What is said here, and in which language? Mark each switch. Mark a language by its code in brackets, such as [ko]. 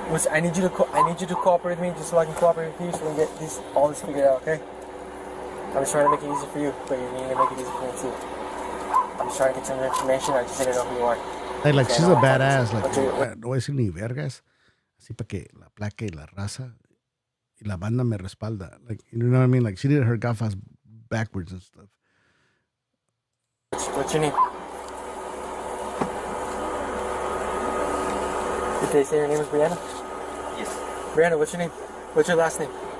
[en] I need you to cooperate with me just so I can cooperate with you so we can get all this figured out, okay? I'm just trying to make it easy for you, but you need to make it easy for me too. I'm just trying to get some information. I just need to know who you are. Like she's a badass. [es] Like, no voy a decir ni vergas. Así para que la placa y la raza y la banda me respalda. [en] Like, you know what I mean? Like, she did her gafas backwards and stuff. What's your name? Did they say your name is Brianna? Yes. Brianna, what's your name? What's your last name?